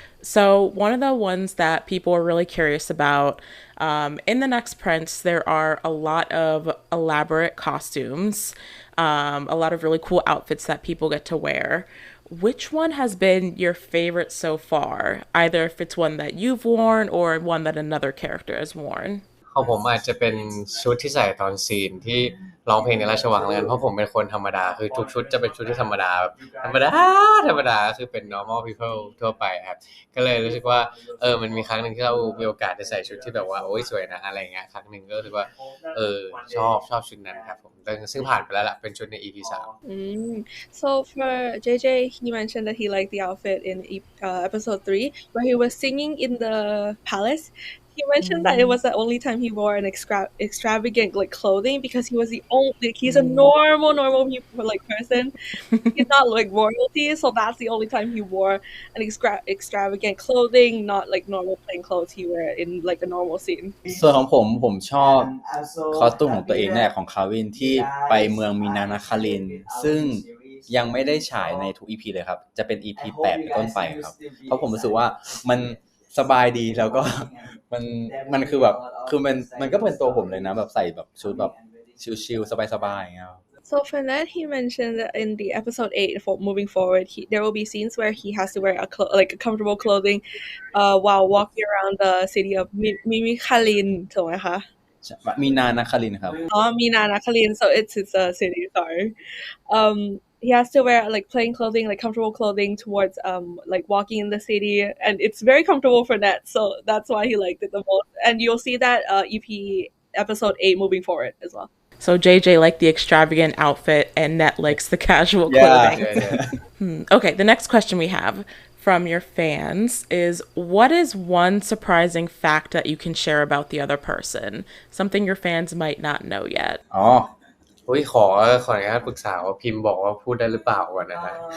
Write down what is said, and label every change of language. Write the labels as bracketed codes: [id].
[en] So one of the ones that people are really curious about, in The Next Prince, there are a lot of elaborate costumes, a lot of really cool outfits that people get to wear. Which one has been your favorite so far? Either if it's one that you've worn or one that another character has worn. [th] ของผมอาจจะเป็นชุดที่ใส่ตอนซีนที่ร้องเพลงในราชวังแล้วกันเพราะผมเป็นคนธรรมดาคือทุกชุดจะเป็นชุดที่ธรรมดาแบบธรรมดาธรรมดาคือเป็น [en] normal people [th] ทั่วไปครับก็เลยรู้สึกว่ามันมีครั้งหนึ่งที่เรามีโอกาสได้ใส่ชุดที่แบบว่าโอ้ยสวยนะอะไรเงี้ยครั้งหนึ่งก็รู้สึกว่าชอบชุดนั้นครับผมซึ่งผ่านไปแล้วล่ะเป็นชุดใน EP 3 [en] So for JJ, he mentioned that he liked the outfit in episode 3 where he was singing in the palace. He mentioned that it was the only time he wore an extravagant like clothing because he was the only he's a normal people like person. He's not like royalty, so that's the only time he wore an extravagant clothing, not like normal plain clothes he wear in like a normal scene. [th] ส่วนของผมชอบคอสตูมของตัวเองเนี่ยของคาวินที่ไปเมืองมีนานาคารินซึ่งยังไม่ได้ฉายในทุก EP เลยครับจะเป็น EP 8เป็นต้นไปครับเพราะผมรู้สึกว่ามันสบายดีแล้วก็มันคือแบบคือมันก็เป็นตัวผมเลยนะแบบใส่แบบชุดแบบชิลๆสบายๆอย่างเงี้ย [en] So for that, he mentioned that in the episode 8, for moving forward, there will be scenes where he has to wear a comfortable clothing, while walking around the city of Mimikhalin, [th] ถูกไหมคะ? มีนานาคารินครับ [en] Mina Nakalin, so it's a city, sorry. He has to wear like plain clothing, like comfortable clothing towards like walking in the city, and it's very comfortable for Ned, so that's why he liked it the most. And you'll see that episode 8 moving forward as well. So JJ liked the extravagant outfit and Net likes the casual clothing. Okay, the next question we have from your fans is, what is one surprising fact that you can share about the other person? Something your fans might not know yet. [th] ขออนุญาตปรึกษาว่าพิมพ์บอกว่าพูดได้หรือเปล่าก่อนนะฮะ